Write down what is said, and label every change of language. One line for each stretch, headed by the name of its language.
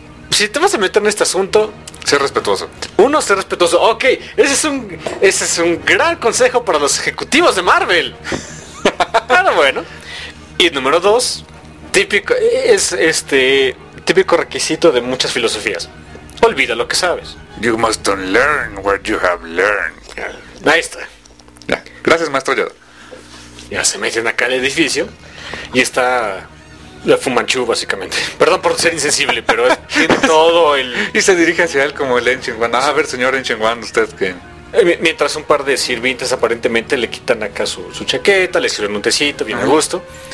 Spanish: Si te vas a meter en este asunto... Ser respetuoso. Uno, ser respetuoso. Ok, ese es un gran consejo para los ejecutivos de Marvel. Pero bueno. Y número dos, típico, es típico requisito de muchas filosofías. Olvida lo que sabes.
English: You must unlearn what you have learned.
Spanish: Ahí está. Ya. Gracias, maestro Yoda. Ya se meten acá al edificio y está... La Fu Manchu, básicamente. Perdón por ser insensible, pero tiene todo el... Y se dirige hacia él como el Ancient One. A ver, señor Ancient One, ¿usted qué? Mientras un par de sirvientes aparentemente le quitan acá su chaqueta, le sirven un tecito, bien a gusto.